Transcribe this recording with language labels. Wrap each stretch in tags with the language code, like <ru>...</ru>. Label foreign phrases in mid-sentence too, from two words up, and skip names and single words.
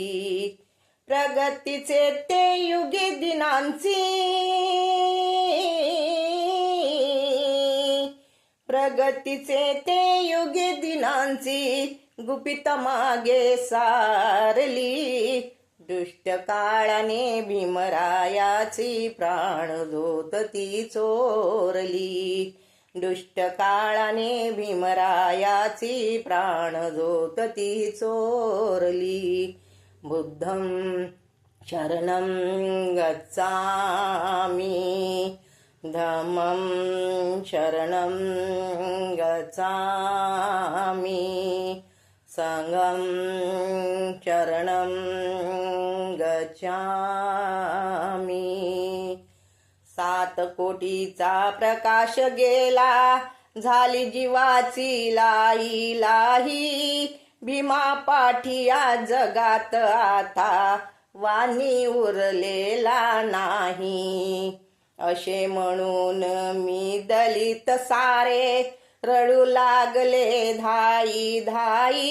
<mr>प्रगतीचे ते युगे दिनांची, प्रगतीचे ते युगे दिनांची गुपित मागे सारली. दुष्ट काळाने भीमरायाची प्राणज्योत ती चोरली. दुष्ट काळाने भीमरायाची प्राणज्योत ती चोरली.</mr> <pi>बुद्धं शरणं गच्छामि, धम्मं शरणं गच्छामि, संघं शरणं गच्छामि.</pi> <mr>7 कोटीचा प्रकाश गेला झाली जीवाची लाई लाही, भीमा पाठी या जगात आता वाणी उरलेला नाही. असे म्हणून मी दलित सारे रडू लागले धाई धाई.</mr>